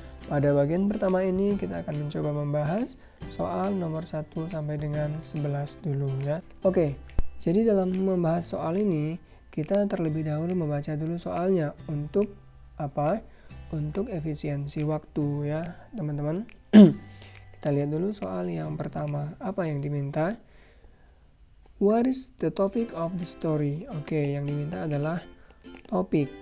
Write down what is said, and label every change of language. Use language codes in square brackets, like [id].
[id] Pada bagian pertama ini kita akan mencoba membahas soal nomor 1 sampai dengan 11 dulu ya. Oke, jadi dalam membahas soal ini kita terlebih dahulu membaca dulu soalnya. Untuk apa? Untuk efisiensi waktu ya teman-teman. Kita lihat dulu soal yang pertama. Apa yang diminta? [en] What is the topic of the story? [id] Oke, yang diminta adalah topik.